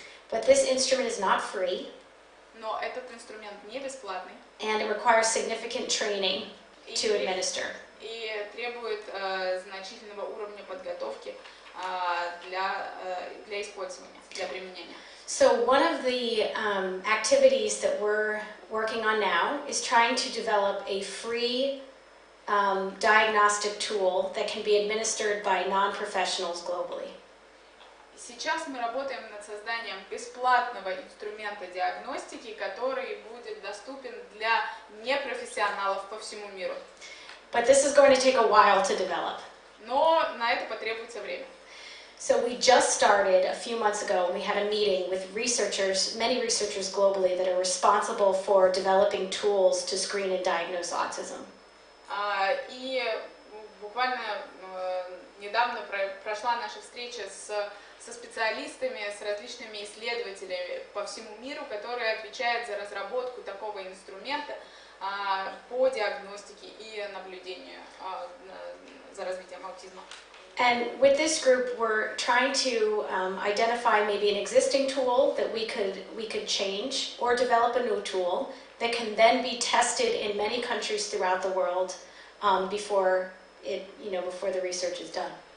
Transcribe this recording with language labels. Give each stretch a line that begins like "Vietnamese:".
English: But this instrument is not free.
Russian: Но этот инструмент не бесплатный.
English: And it requires significant training to administer.
Russian: И требует значительного уровня подготовки для использования, для применения.
English: So one of the activities that we're working on now is trying to develop a free diagnostic tool that can be administered by non-professionals globally.
Russian: Сейчас мы работаем над созданием бесплатного инструмента диагностики, который будет доступен для непрофессионалов по всему миру.
English: But this is going to take a while to develop.
Russian: Но на это потребуется время.
English: So we just started a few months ago, and we had a meeting with researchers, many researchers globally that are responsible for developing tools to screen and diagnose autism.
Russian: И буквально недавно прошла наша встреча со специалистами, с различными исследователями по всему миру, которые отвечают за разработку такого инструмента по диагностике и наблюдению за развитием аутизма.
English: And with this group, we're trying to identify maybe an existing tool that we could change, or develop a new tool that can then be tested in many countries throughout the world before the research is done.